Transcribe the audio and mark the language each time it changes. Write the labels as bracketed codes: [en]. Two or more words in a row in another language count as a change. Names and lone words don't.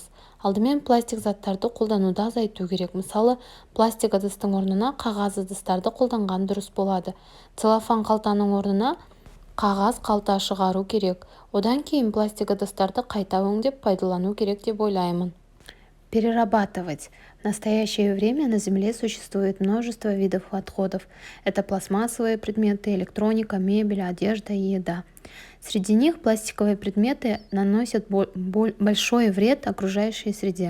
[kk] Алдымен пластик заттарды қолдануды азайту керек. Мысалы, пластик ыдыстың орнына қағаз ыдыстарды қолданған дұрыс болады. Целлофан қалтаның орнына қағаз қалта шығару керек. Одан кейін пластик ыдыстарды қайта өңдеп пайдалану керек деп ойлаймын. [ru] Перерабатывать. В настоящее время на Земле существует множество видов отходов. Это пластмассовые предметы, электроника, мебель, одежда и еда. Среди них пластиковые предметы наносят большой вред окружающей среде.